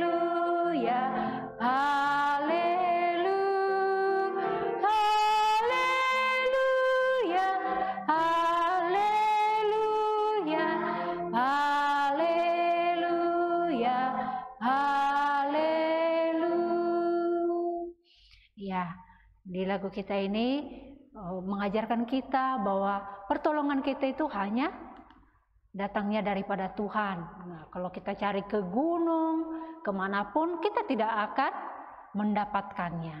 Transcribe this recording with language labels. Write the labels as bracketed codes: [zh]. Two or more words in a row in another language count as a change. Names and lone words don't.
[zh] 亚，哈利路，哈利路亚，哈利路 [id] 亚，哈利路亚，哈利路。Ya, di lagu kita ini mengajarkan kita bahwa pertolongan kita itu hanya datangnya daripada Tuhan. Nah, kalau kita cari ke gunung, kemanapun, kita tidak akan mendapatkannya.